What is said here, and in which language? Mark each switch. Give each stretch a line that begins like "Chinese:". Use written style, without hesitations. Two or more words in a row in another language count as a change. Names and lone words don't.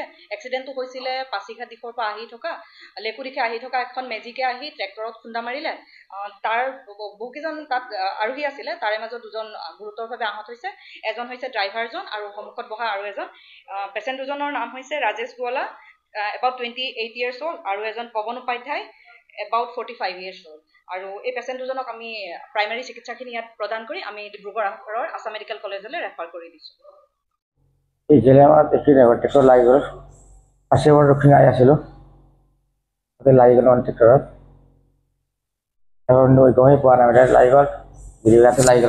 Assamese: এক্সিডেণ্টটো হৈছিলে পাছিঘাট দিশৰ পৰা আহি থকা লেকু দিশে আহি থকা এখন মেজিকে আহি ট্ৰেক্টৰত খুন্দা মাৰিলে। তাৰ বহুকেইজন তাত আৰোহী আছিলে, তাৰে মাজত দুজন গুৰুতৰভাৱে আহত হৈছে। এজন হৈছে ড্ৰাইভাৰজন আৰু সন্মুখত বহা আৰু এজন। পেচেণ্ট দুজনৰ নাম হৈছে ৰাজেশ গোৱালা,
English: about 28 years old,
Assamese: আৰু এজন পৱন উপাধ্যায়,
English: about 45 years old.
Assamese: আৰু এই পেচেণ্ট দুজনক আমি প্ৰাইমাৰী চিকিৎসাখিনি ইয়াত প্ৰদান কৰি আমি ডিব্ৰুগড়ৰ আছাম মেডিকেল কলেজলৈ ৰেফাৰ কৰি দিছোঁ। এই জেলে আমার ট্ৰেক্টৰ লাগি গ'ল। পাছিঘাট দক্ষিণ আহি আছিলোঁ, তাতে লাগি গ'ল ট্ৰেক্টৰত। গমেই পোৱা নাই, লাগি গ'ল ইয়াতে লাগি গ'ল।